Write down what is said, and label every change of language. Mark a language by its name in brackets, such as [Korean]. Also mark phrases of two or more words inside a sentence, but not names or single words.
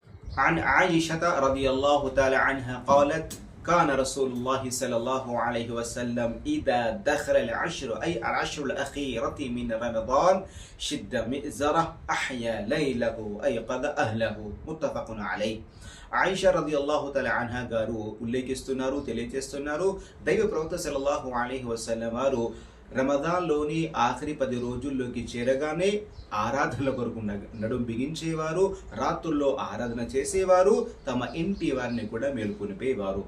[Arabic] عن عائشة رضي الله تعالى عنها قالت كان رسول الله صلى الله عليه وسلم إذا دخل العشر أي العشر الأخيرة من رمضان شد مئزره أحيا ليله أيقظ أهله متفق عليه. [Telugu] ఆయిషా [Arabic] رضي الله تعالى عنها [Telugu] గారు ఉల్లేఖిస్తున్నారు, తెలియజేస్తున్నారు, దైవ ప్రవక్త [Arabic] صلى الله عليه وسلم [Telugu] వారు రమదాన్లోని ఆఖరి 10 రోజుల్లోకి చేరగానే ఆరాధనల కొరకు నడుం బిగించేవారు, రాత్రుల్లో ఆరాధన చేసేవారు, తమ ఇంటి వారిని కూడా మేల్కొనిపోయేవారు.